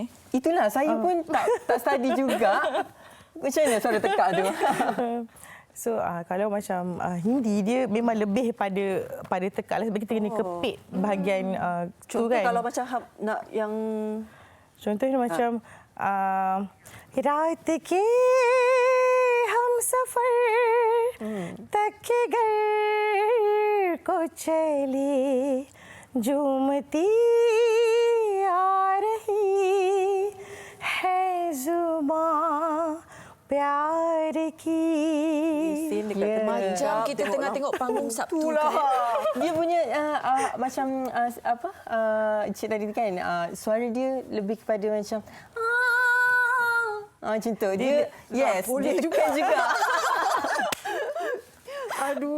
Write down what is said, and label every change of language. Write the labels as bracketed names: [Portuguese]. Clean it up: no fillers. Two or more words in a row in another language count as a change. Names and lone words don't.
[Malay] Itulah, saya pun tak study juga. Macam mana suara tekak tu? So kalau macam Hindi dia memang lebih pada tekak lah sebab kita kena kepit bahagian tu Contoh kan. kalau macam nak yang Contohnya macam [Hindi] रात के हम सफर तक घर को चली झूमती आ रही है जुबां प्यार की. [Malay] Macam kita tengah tengok panggung Sabtu kan? Dia punya macam Cik tadi kan suara dia lebih kepada macam Macam tu. Dia boleh dia juga. Aduh.